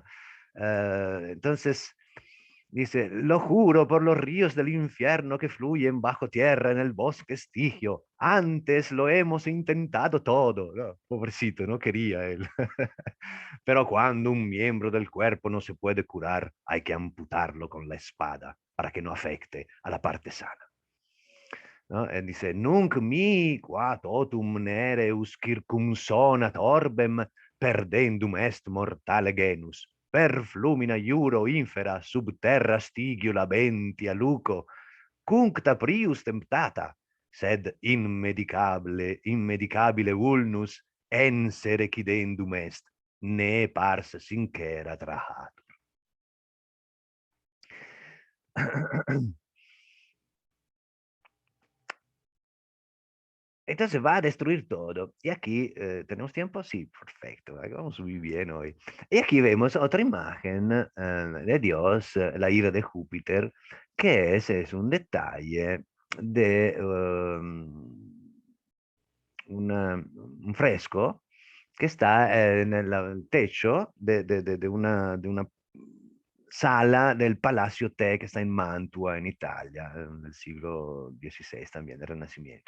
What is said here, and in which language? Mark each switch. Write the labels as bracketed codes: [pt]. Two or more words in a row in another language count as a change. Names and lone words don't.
[es] Entonces, dice, lo juro por los ríos del infierno que fluyen bajo tierra en el bosque Estigio. Antes lo hemos intentado todo. No, pobrecito, no quería él. Pero cuando un miembro del cuerpo no se puede curar, hay que amputarlo con la espada para que no afecte a la parte sana. ¿No? Dice, [la] nunc mi qua totum nereus circumsonat orbem perdendum est mortale genus. Per flumina iuro infera sub terra stigio labentia luco, cuncta prius temptata, sed immedicabile vulnus ense recidendum est, ne pars sincera trahatur. [es] Entonces va a destruir todo. Y aquí, ¿tenemos tiempo? Sí, perfecto. Vamos muy bien hoy. Y aquí vemos otra imagen de Dios, la ira de Júpiter, que es un detalle de un fresco que está en el techo de una sala del Palacio Te que está en Mantua, en Italia, nel siglo XVI también, del Renacimiento.